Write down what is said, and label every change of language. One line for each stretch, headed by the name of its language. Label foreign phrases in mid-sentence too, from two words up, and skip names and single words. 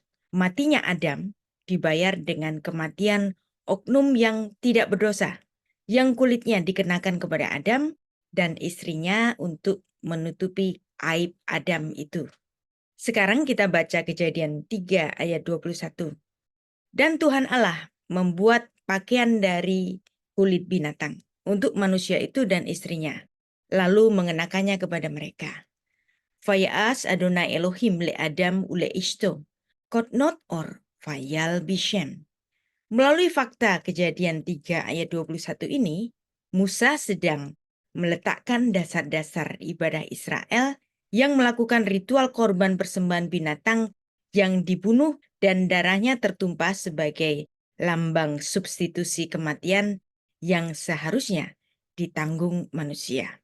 Indonesian: Matinya Adam dibayar dengan kematian oknum yang tidak berdosa, yang kulitnya dikenakan kepada Adam dan istrinya untuk menutupi aib Adam itu. Sekarang kita baca Kejadian 3 ayat 21. Dan Tuhan Allah membuat pakaian dari kulit binatang untuk manusia itu dan istrinya, lalu mengenakannya kepada mereka.
Hebrew: ויעש אדוני אלהים לאדם ולאשתו כתנות עור וילבשם.
Indonesian: Melalui fakta Kejadian 3 ayat 21 ini, Musa sedang meletakkan dasar-dasar ibadah Israel yang melakukan ritual korban persembahan binatang yang dibunuh dan darahnya tertumpah sebagai lambang substitusi kematian yang seharusnya ditanggung manusia.